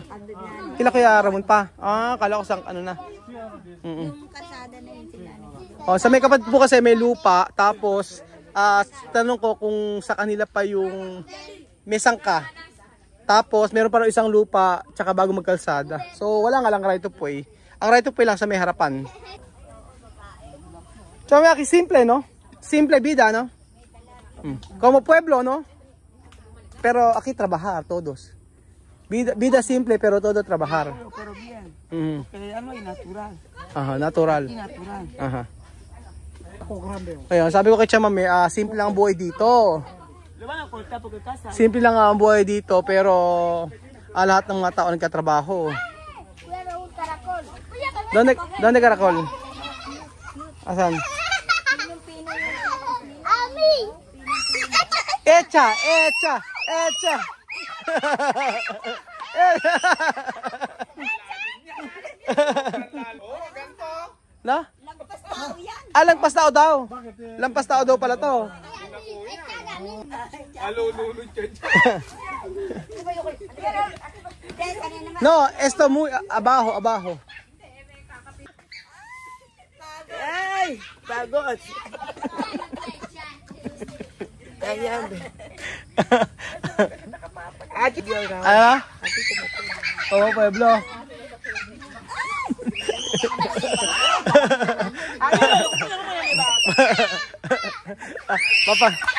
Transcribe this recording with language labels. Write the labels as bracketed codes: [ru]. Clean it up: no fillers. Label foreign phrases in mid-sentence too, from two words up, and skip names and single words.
[tl] Kila Kuya Ramon pa. Kala ko sang ano na. Yung kasada na yun sila. Sa may kapatid po kasi may lupa. Tapos, tanong ko kung sa kanila pa yung may sangka. Tapos, meron pa rin isang lupa tsaka bago magkalsada. So, wala nga lang [en] right of way. [tl] Ang [en] right of way [tl] lang sa may harapan. So, may simple, no? [es] Simple vida, [tl] no? [es] Como pueblo, no? Pero aquí trabajar todos. Vida simple pero todo trabajar. Pero bien. [tl] Ano ay natural. Natural. Natural. Ayun, sabi ko kay Chamame, simple lang ang buhay dito. [es] Lo van a cortar porque casa. [tl] Simple lang ang buhay dito pero lahat ng mga tao nagkatrabaho. [es] Donde karakol? Asan? Echa. [tl] Na? Lampas tao daw. Lampas tao daw pala to. [es] No, esto muy abajo. [tl] Ay, pagod. Ayan. [es] Aquí pueblo. Papa.